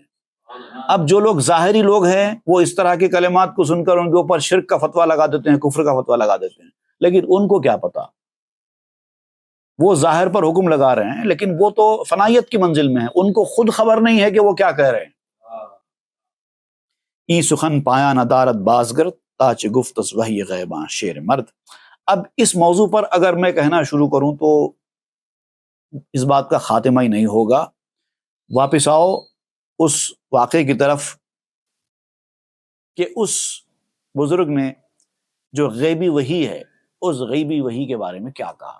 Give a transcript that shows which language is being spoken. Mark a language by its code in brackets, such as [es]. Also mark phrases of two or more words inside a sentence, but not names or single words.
[ur] اب جو لوگ ظاہری لوگ ہیں وہ اس طرح کے کلمات کو سن کر ان کے اوپر شرک کا فتویٰ لگا دیتے ہیں، کفر کا فتویٰ لگا دیتے ہیں، لیکن ان کو کیا پتا، وہ ظاہر پر حکم لگا رہے ہیں لیکن وہ تو فنائیت کی منزل میں ہیں، ان کو خود خبر نہیں ہے کہ وہ کیا کہہ رہے ہیں۔ [fa] ای سخن پایا ندارت بازگرد، تاچ گفت از وحی غیباں شیر مرد۔ [ur] اب اس موضوع پر اگر میں کہنا شروع کروں تو اس بات کا خاتمہ ہی نہیں ہوگا۔ واپس آؤ اس واقعے کی طرف کہ اس بزرگ نے جو غیبی وحی ہے اس غیبی وحی کے بارے میں کیا کہا۔